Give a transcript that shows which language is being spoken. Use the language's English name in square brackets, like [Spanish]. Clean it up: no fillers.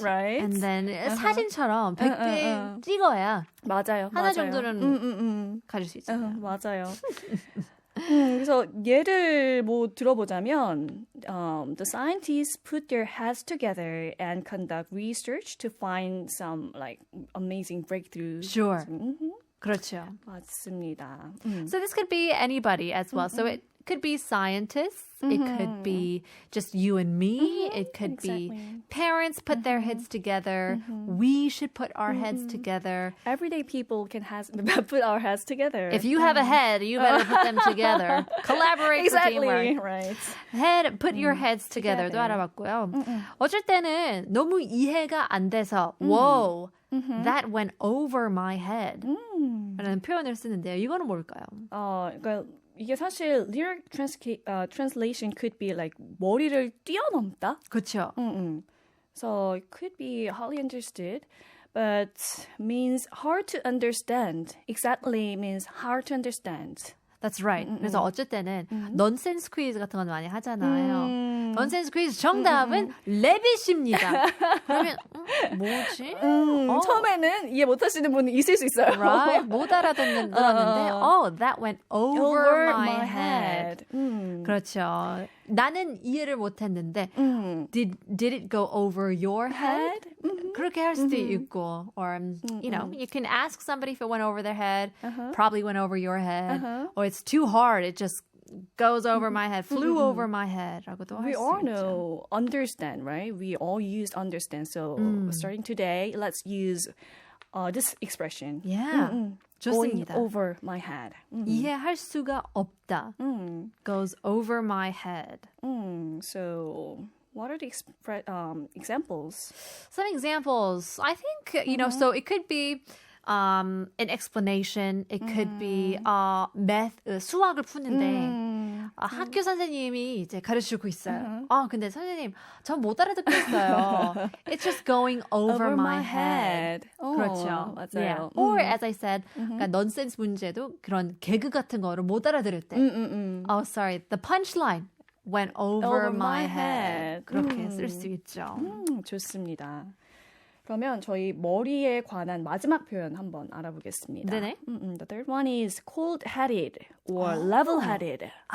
[English] Right. And then [Korean] 사진처럼 100개 찍어야 맞아요. 하나 정도는 가질 수 있어요. 맞아요. 그래서 예를 뭐 들어보자면 [English] the scientists put their heads together and conduct research to find some like amazing breakthroughs. [Korean] Sure. 그렇죠. 맞습니다. [English] So this could be anybody as well. So it could be scientists. It could be just you and me. It could be parents put their heads together. We should put our heads together. Everyday people can put our heads together. If you have a head, you better put them together. Collaborate for teamwork. Right. Head, put your heads together도 [Korean] 알아봤고요. 어쩔 때는 너무 이해가 안 돼서 [English] Whoa, that went over my head [Korean] 라는 표현을 쓰는데요. 이거는 뭘까요? 그러니까 이게 사실 [English] literal translation could be like [Korean] 머리를 뛰어넘다. 그렇죠. [English] So it could be hardly understood, but means hard to understand. Exactly means hard to understand. That's right. [Korean] 그래서 어쩔 때는 넌센스 퀴즈 같은 건 많이 하잖아요. 넌센스 퀴즈 정답은 레빗입니다. 그러면 뭐지? 처음에는 이해 못하시는 분이 있을 수 있어요. [English] Right? [Korean] 못 알아듣는데 [English] that went over my head. [Korean] 그렇죠. 나는 이해를 못했는데 [English] did it go over your head? 그렇게 할 수도 있고 or you know you can ask somebody if it went over their head probably went over your head or it's too hard it just goes over my head flew over my head [Korean] 라고도 [English] We [Korean] 할 수 [English] all [Korean] 있죠. [English] know understand, right? We all use understand. So starting today, let's use this expression. Yeah. Going [Korean] 좋습니다. [English] over my head. [Korean] 이해할 수가 없다. [English] Goes over my head. So what are the examples? Some examples. I think, so it could be an explanation. It could be math, [Korean] 수학을 푸는데 학교 선생님이 이제 가르치고 있어요. 근데 선생님, 전 못 알아듣겠어요. [English] It's just going over my head. [Korean] 그렇죠. 맞아요. [English] Yeah. Or as I said, [Korean] 그러니까 넌센스 문제도 그런 개그 같은 거를 못 알아들을 때. [English] Oh, sorry. The punchline went over my head. [Korean] 그렇게 쓸 수 있죠. 좋습니다. 그러면 저희 머리에 관한 마지막 표현 한번 알아보겠습니다. 네네. [English] The third one is cold-headed or level-headed.